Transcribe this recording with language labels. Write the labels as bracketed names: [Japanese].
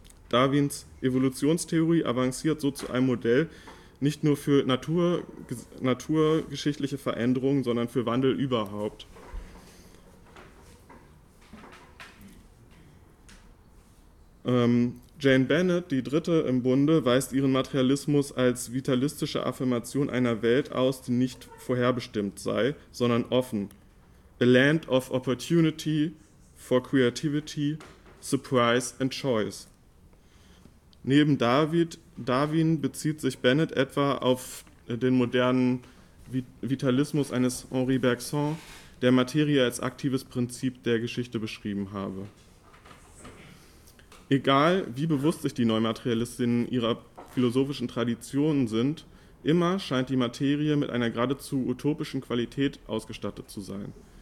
[German] Darwins Evolutionstheorie avanciert so zu einem Modell nicht nur für naturgeschichtliche Veränderungen, sondern für Wandel überhaupt. Jane Bennett, die dritte im Bunde, weist ihren Materialismus als vitalistische Affirmation einer Welt aus, die nicht vorherbestimmt sei, sondern offen. [English] A land of opportunity for creativity, surprise and choice. [German] Neben Darwin bezieht sich Bennett etwa auf den modernen Vitalismus eines Henri Bergson, der Materie als aktives Prinzip der Geschichte beschrieben habe. Egal, wie bewusst sich die Neumaterialistinnen ihrer philosophischen Traditionen sind, immer scheint die Materie mit einer geradezu utopischen Qualität ausgestattet zu sein.